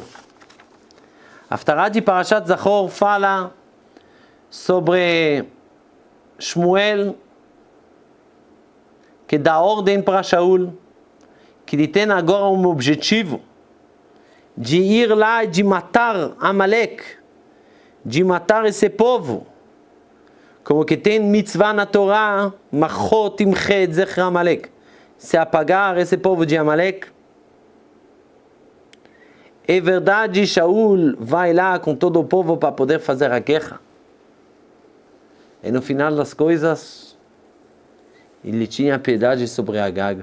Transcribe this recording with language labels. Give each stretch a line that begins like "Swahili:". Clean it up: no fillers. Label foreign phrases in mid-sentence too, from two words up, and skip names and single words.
Portuguese: A Haftarah de Parashat Zachor fala sobre Shmuel, que dá ordem para Shaul, que ele tem agora um objetivo de ir lá e de matar Amalek, de matar esse povo. Como que tem mitzvah na Torá,
Hebrew: מחה תמחה זכר עמלק,
Portuguese: se apagar esse povo de Amalek. É verdade, Shaul vai lá com todo o povo para poder fazer a guerra. E no final das coisas, ele tinha piedade sobre Agag.